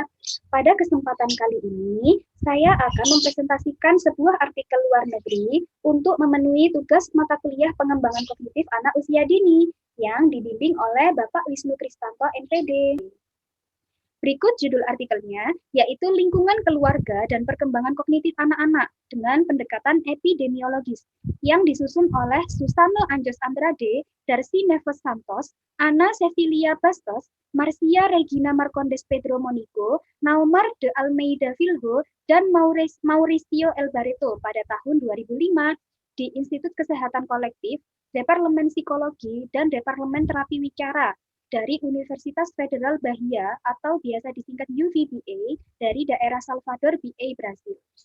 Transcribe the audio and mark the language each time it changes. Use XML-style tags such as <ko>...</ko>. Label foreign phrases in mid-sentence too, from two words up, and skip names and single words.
<id>Pada kesempatan kali ini, saya akan mempresentasikan sebuah artikel luar negeri untuk memenuhi tugas mata kuliah pengembangan kognitif anak usia dini yang dibimbing oleh Bapak Wisnu Kristanto, MPD. Berikut judul artikelnya, yaitu Lingkungan Keluarga dan Perkembangan Kognitif Anak-anak dengan Pendekatan Epidemiologis, yang disusun oleh Susano Anjos Andrade, Darcy Neves Santos, Ana Cecilia Bastos, Marcia Regina Marcondes Pedro Monico, Naumar de Almeida Filho, dan Mauricio El Barreto pada tahun 2005 di Institut Kesehatan Kolektif, Departemen Psikologi, dan Departemen Terapi Wicara dari Universitas Federal Bahia atau biasa disingkat UVBA dari daerah Salvador, BA, Brasil.</id>